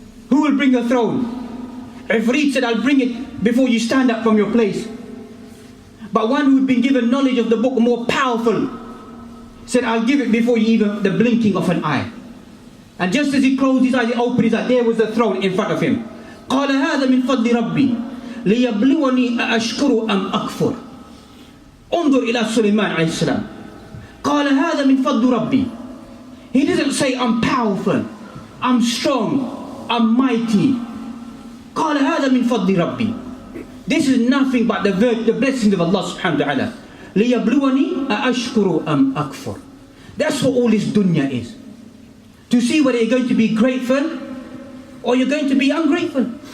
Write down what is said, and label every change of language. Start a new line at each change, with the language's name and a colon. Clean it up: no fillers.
English: Who will bring her throne? Ifrit said, I'll bring it before you stand up from your place. But one who had been given knowledge of the book, more powerful, said, I'll give it before you even the blinking of an eye. And just as he closed his eyes, he opened his eyes, there was the throne in front of him.
Arabic: قال هذا من فضل ربي ليبلوني أأشكر أم أكفر. انظر إلى سليمان عليه السلام. قال هذا من فضل ربي.
English: He doesn't say I'm powerful, I'm strong, I'm mighty.
Arabic: قال هذا من فضل ربي.
English: This is nothing but the blessings of Allah subhanahu wa ta'ala.
Arabic: ليبلوني أأشكر أم أكفر.
English: That's what all this dunya is. To see whether you're going to be grateful or you're going to be ungrateful.